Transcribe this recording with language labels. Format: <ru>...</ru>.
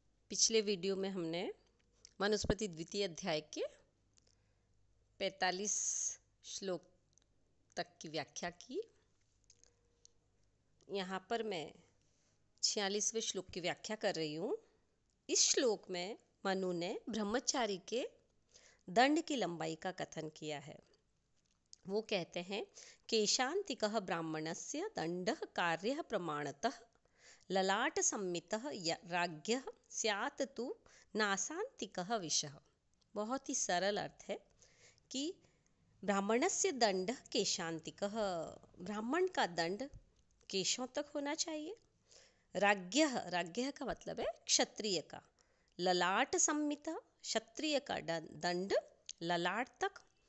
<hi>पिछले वीडियो में हमने मनुस्मृति द्वितीय अध्याय के 45 श्लोक तक की व्याख्या की। यहाँ पर मैं 46वें श्लोक की व्याख्या कर रही हूँ। इस श्लोक में मनु ने ब्रह्मचारी के दंड की लंबाई का कथन किया है। वो कहते हैं,</hi> <sa>केशांतिकः ब्राह्मणस्य दंडः कार्यः प्रमाणतः ललाट सम्मितः राज्ञः स्यात् तु नासांतिकः विषः।</sa> <hi>बहुत ही सरल अर्थ है कि</hi> <sa>ब्राह्मणस्य दंड केशांतिकः,</sa> <hi>ब्राह्मण का दंड केशों तक होना चाहिए। राज्ञः, राज्ञः का मतलब है क्षत्रिय का। ललाट सम्मितः, क्षत्रिय का दंड ललाट तक।</hi>